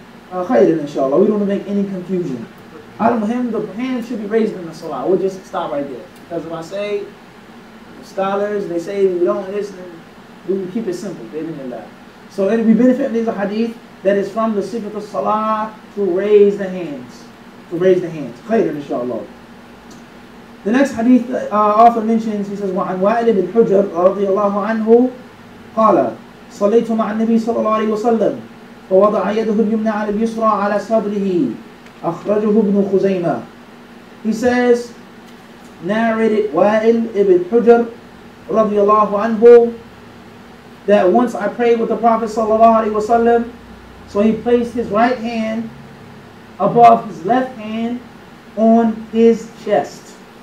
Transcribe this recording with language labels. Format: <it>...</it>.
<en>Khayran, inshallah. We don't want to make any confusion. The hand should be raised in the salah. We'll just stop right there. Because when I say, the scholars, they say we don't listen, we keep it simple. So we benefit from this hadith that is from the sifat of salah to raise the hands. Khayran, inshallah. The next hadith author mentions, he says,</en> <ar>وعن وائل بن حجر رضي الله عنه قال صليت مع النبي صلى الله عليه وسلم فوضع يده اليمنى على اليسرى على صدره أخرجه ابن خزيمة.</ar> <en>He says, narrated Wa'il ibn Hujr radiallahu anhu, that once I prayed with the Prophet sallallahu alaihi wasallam, so he placed his right hand above his left hand on his chest.</en>